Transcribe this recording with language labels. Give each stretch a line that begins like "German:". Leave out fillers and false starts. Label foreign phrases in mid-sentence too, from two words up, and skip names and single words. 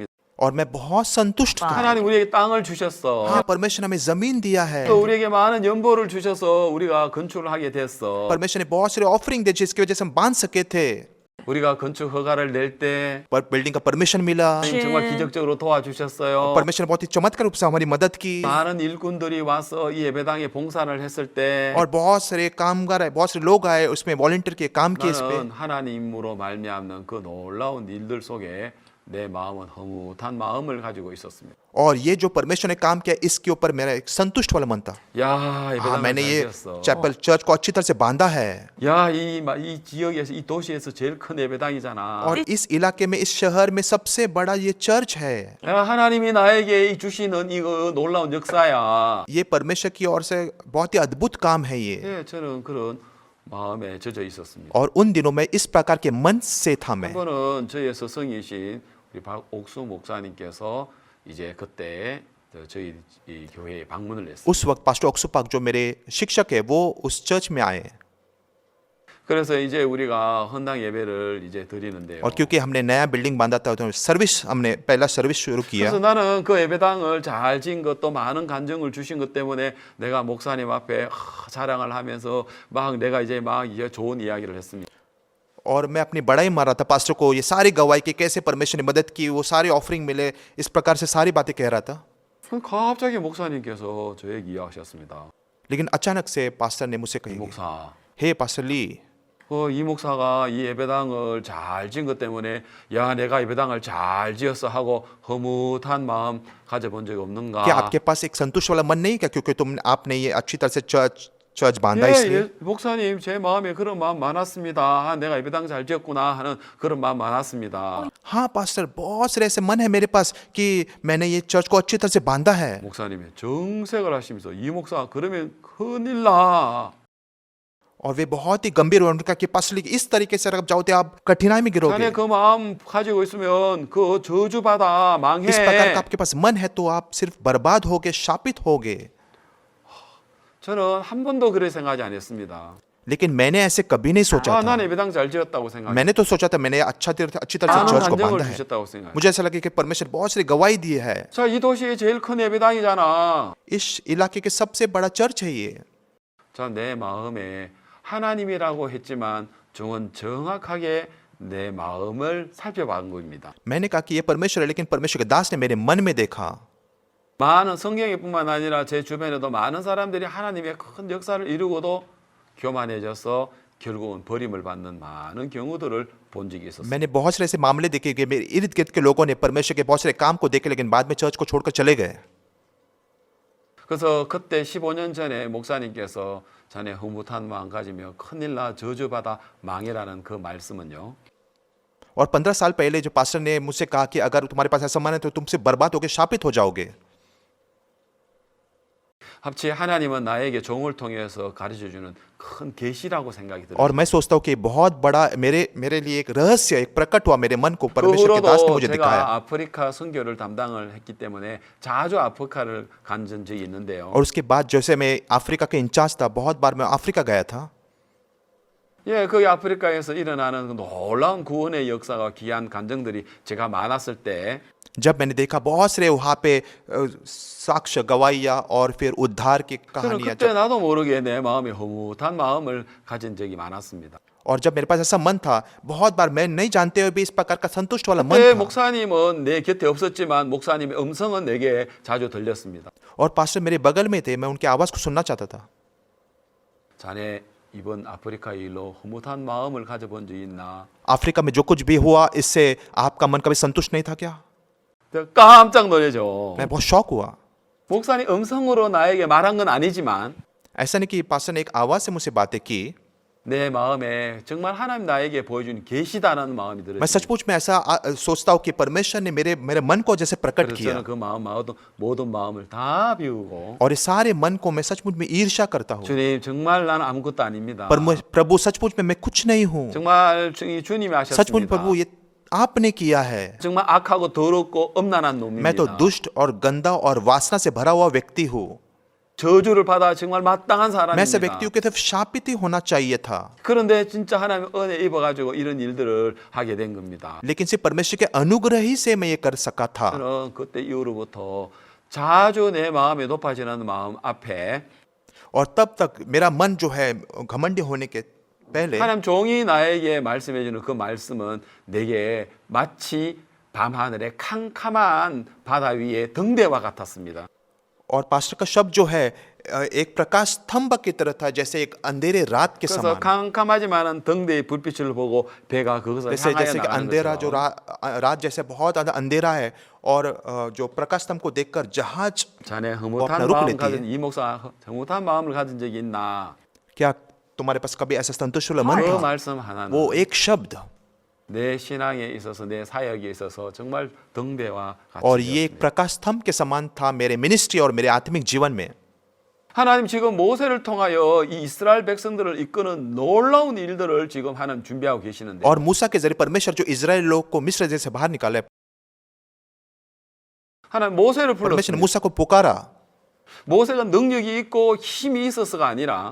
Hindi: और मैं बहुत संतुष्ट था।
Korean: 하나님 우리에게 땅을 주셨어.
Hindi: हाँ, परमेश्वर ने हमें जमीन दिया है,
Korean: 또 우리에게 많은 연보를 주셔서 우리가 건축을 하게 됐어.
Hindi: परमेश्वर ने बहुत सारे ऑफरिंग दी जिसकी वजह से हम बांध सके थे,
Korean: 우리가 건축 허가를 낼 때
Hindi: पर बिल्डिंग का परमिशन मिला,
Korean: 하나님 정말 기적적으로 도와주셨어요.
Hindi: परमेश्वर ने बहुत ही चमत्कार रूप से हमारी मदद की,
Korean: 많은 일꾼들이 와서 이 예배당에 봉사를 했을 때
Hindi: और बहुत सारे कामगार आए, बहुत सारे लोग आए उसमें वॉलंटियर के काम किए इस पे।
Korean: 나는 하나님으로 말미암는 그 놀라운 일들 속에 내 마음은 허무한 마음을 가지고 있었습니다.
Hindi: और ये जो परमेश्वर ने काम किया, इसके ऊपर मेरा एक संतुष्ट वाला मन था।
Korean: 야,
Hindi: हाँ,
Korean: 예배당을
Hindi: मैंने
Korean: 잘
Hindi: ये
Korean: 지었어.
English: chapel church
Hindi: को अच्छी तरह से बांधा है,
Korean: 야, 이 지역에서 이 도시에서 제일 큰 예배당이잖아.
Hindi: और इस इलाके में, इस शहर में सबसे बड़ा ये चर्च है।
Korean: 야, 하나님이 나에게 이 주시는 이거 놀라운 역사야.
Hindi: ये परमेश्वर की ओर से बहुत ही अद्भुत काम है ये।
Korean: 예, 저는 그런 마음에 젖어 있었습니다.
Hindi: और उन दिनों में 이स प्रकार के मन से था
Korean: 한
Hindi: मैं।
Korean: 번은 저희의 스승이신 우리 박옥수 목사님께서 이제 그때 저희 이 교회에 방문을 했어요.
Hindi: उस वक्त पास्टर ओक्सुपाक जो मेरे शिक्षक है, वो उस चर्च में आए,
Korean: 그래서 이제 우리가 헌당 예배를 이제 드리는데요.
Hindi: और क्योंकि हमने नया बिल्डिंग बांधा था, तो सर्विस, हमने पहला सर्विस शुरू किया।
Korean: 그래서 나는 그 예배당을 잘 지은 것도 많은 간증을 주신 것 때문에 내가 목사님 앞에 자랑을 하면서 막 내가 이제 막 이제 좋은 이야기를 했습니다.
Hindi: और मैं अपनी बड़ाई मार रहा था पास्टर को, ये सारी गवाही की कैसे परमेश्वर ने मदद की, वो सारी ऑफरिंग मिले, इस प्रकार से सारी बातें कह रहा था।
Korean: 갑자기 목사님께서 저에게 이야기하셨습니다.
Hindi: लेकिन अचानक से पास्टर ने मुझसे
Korean: 이
Hindi: कही,
Korean: 목사,
Hindi: हे पास्टर ली,
Korean: 이 목사가 이 예배당을 잘 지은 것 때문에 야 내가 예배당을 잘 지었어 하고 허무한 마음 가져본 적이 없는가?
Hindi: क्या आपके पास एक संतुष्ट वाला मन नहीं क्या, क्योंकि आपने ये अच्छी तरह से जो आज बांधा
Korean: 예,
Hindi: इसलिए
Korean: 예, 목사님 제 마음에 그런 마음 많았습니다. 아, 내가 예배당 잘 지었구나 하는 그런 마음 많았습니다.
Hindi: हाँ पास्टर बहुत सारे ऐसे मन है मेरे पास कि मैंने ये चर्च को अच्छी तरह से बांधा है
Korean: 목사님이 정색을 하시면서 이 목사 그러면 큰일 나.
Hindi: और वे बहुत ही गंभीर हुए उनका कि पास्टर इस तरीके से अगर आप जाओ तो आप कठिनाई में गिरोगे
Korean: 자네 그 마음 가지고 있으면 그 저주받아 망해.
Hindi: इस प्रकार का आपके पास मन है तो आप सिर्फ बर्बाद होगे शापित होगे
Korean: 저는 한 번도 그렇게 생각하지 않았습니다.
Hindi: लेकिन मैंने ऐसे कभी नहीं सोचा
Korean: 아,
Hindi: था
Korean: 난 예배당 잘 지었다고 생각해.
Hindi: मैंने तो सोचा था मैंने अच्छी तरह से
Korean: 많은
Hindi: चर्च को
Korean: 안정을
Hindi: बांधा है
Korean: 주셨다고 생각해.
Hindi: मुझे ऐसा लगे कि परमेश्वर बहुत सारी गवाही दी है
Korean: 자, 이 도시의 제일 큰 예배당이잖아.
Hindi: इस इलाके के सबसे बड़ा चर्च है ये
Korean: 자, 내 마음에 하나님이라고 했지만 저는 정확하게 내 마음을 살펴본 겁니다.
Hindi: मैंने कहा कि ये परमेश्वर है लेकिन परमेश्वर के दास ने मेरे मन में देखा
Korean: 많은 성경에뿐만 아니라 제 주변에도 많은 사람들이 하나님의 큰 역사를 이루고도 교만해져서 결국은 버림을 받는 많은 경우들을 본 적이 있었어요.
Hindi: मैंने बहुत सारे ऐसे मामले देखे कि मेरे इर्द गिर्द के लोगों ने परमेश्वर के बहुत सारे काम को देखे लेकिन बाद में चर्च को छोड़कर चले गए
Korean: 그래서 그때 15년 전에 목사님께서 자네 흐뭇한 마음 가지며 큰일 나 저주받아 망해라는 그 말씀은요.
Hindi: और 15 साल पहले जो पास्टर ने मुझसे कहा कि अगर तुम्हारे पास ऐसा मन है तो तुमसे बर्बाद होगे शापित हो जाओगे
Korean: 합치 하나님은 나에게 종을 통해서 가르쳐 주는 큰 계시라고 생각이 들어요.
Hindi: और मैं सोचता हूँ कि बहुत बड़ा मेरे लिए एक रहस्य एक प्रकट हुआ मेरे मन को
Korean: 그
Hindi: परमेश्वर के दास ने
Korean: 후로도
Hindi: मुझे दिखाया
Korean: 제가 아프리카 선교를 담당을 했기 때문에 자주 아프리카를 간 적이 있는데요.
Hindi: और उसके बाद जैसे मैं अफ्रीका के इंचार्ज था बहुत बार मैं अफ्रीका गया था
Korean: 예, 거기 아프리카에서 일어나는 그 놀라운 구원의 역사가 귀한 간증들이 제가 많았을 때
Hindi: जब मैंने देखा बहुत सारे वहाँ पे साक्ष्य गवाहियाँ और फिर उद्धार की
Korean: 저는
Hindi: कहानियाँ
Korean: 그때 나도 모르게 내 마음에 허무한 마음을 가진 적이 많았습니다.
Hindi: और जब मेरे पास ऐसा मन था बहुत बार मैं नहीं जानते हुए भी इस प्रकार का संतुष्ट वाला मन
Korean: 그때
Hindi: था
Korean: 목사님은 내 곁에 없었지만 목사님의 음성은 내게 자주 들렸습니다.
Hindi: और पास्टर मेरे बगल में थे मैं उनकी आवाज़ को सुनना चाहता था
Korean: 자네 이번 아프리카 일로 허무한 마음을 가져본 적 있나?
Hindi: अफ्रीका में जो कुछ भी हुआ इससे आपका मन कभी संतुष्ट नहीं था क्या
Korean: 깜짝 놀라죠.
Hindi: मैं बहुत शौक हुआ
Korean: 목사님 음성으로 나에게 말한 건 아니지만
Hindi: ऐसा नहीं कि पास्टर ने एक आवाज़ से मुझसे बातें की
Korean: 내 마음에 정말 하나님 나에게 보여준 계시다라는 마음이
Hindi: मैं
Korean: 들어요.
Hindi: सचमुच में ऐसा सोचता हूँ कि परमेश्वर ने मेरे मन को जैसे प्रकट
Korean: 그래서
Hindi: किया
Korean: 저는 그 모든 마음을 다 비우고
Hindi: और इस सारे मन को मैं सचमुच में ईर्ष्या करता हूँ
Korean: 주님 정말 나는 아무것도 아닙니다.
Hindi: प्रभु सचमुच में मैं कुछ नहीं हूँ
Korean: 정말 주님이
Hindi: सचमुच
Korean: 하셨습니다.
Hindi: प्रभु ये आपने किया है
Korean: 정말 악하고 더럽고 엄란한
Hindi: मैं तो
Korean: 놈입니다.
Hindi: दुष्ट और गंदा और वासना से भरा हुआ व्यक्ति हूँ
Korean: 저주를 받아 정말 마땅한
Hindi: मैं ऐसे
Korean: 사람입니다.
Hindi: व्यक्तियों की तरफ शापित ही होना चाहिए था
Korean: 그런데 진짜 하나님 은혜 입어가지고 이런 일들을 하게 된 겁니다.
Hindi: लेकिन सिर्फ परमेश्वर के अनुग्रह ही से मैं ये कर सका था
Korean: 저는 그때 이후로부터 자주 내 마음에 높아지는 마음 앞에
Hindi: और तब तक मेरा मन जो है घमंडी होने के पहले
Korean: 하나님 종이 나에게 말씀해 주는 그 말씀은 내게 마치 밤하늘의 캄캄한 바다 위에 등대와 같았습니다.
Hindi: और पास्टर का शब्द जो है एक प्रकाश स्तंभ की तरह था जैसे एक अंधेरे रात के
Korean: 그래서
Hindi: समान
Korean: 캄캄하지만은 등대의 불빛을 보고 배가 그것을
Hindi: जैसे
Korean: 향하여
Hindi: जैसे कि
Korean: 나가는
Hindi: अंधेरा जो
Korean: 것처럼
Hindi: रात जैसे बहुत ज्यादा अंधेरा है और जो प्रकाश स्तंभ को देखकर जहाज
Korean: 자네
Hindi: अपना
Korean: 흐뭇한
Hindi: रुख
Korean: 마음
Hindi: लेती
Korean: 가진
Hindi: है
Korean: 이 목사 흐뭇한 마음을 가진 적이 있나?
Hindi: क्या तुम्हारे पास कभी ऐसा संतुष्ट वाला मन
Korean: 그
Hindi: था
Korean: 말씀 하나는
Hindi: वो एक शब्द
Korean: 내 신앙에 있어서 내 사역에 있어서 정말 등대와 같이
Hindi: और ये एक
Korean: 되었습니다.
Hindi: प्रकाश स्तंभ के समान था मेरे मिनिस्ट्री और मेरे आत्मिक जीवन में
Korean: 하나님 지금 모세를 통하여 이 이스라엘 백성들을 이끄는 놀라운 일들을 지금 하나님 준비하고 계시는데
Hindi: और मूसा के जरिए परमेश्वर जो इजराइल लोग को मिस्र से बाहर निकाले
Korean: 하나님 모세를
Hindi: परमेश्वर ने
Korean: 불렀습니다.
Hindi: मूसा को पुकारा
Korean: 모세가 능력이 있고 힘이 있어서가 아니라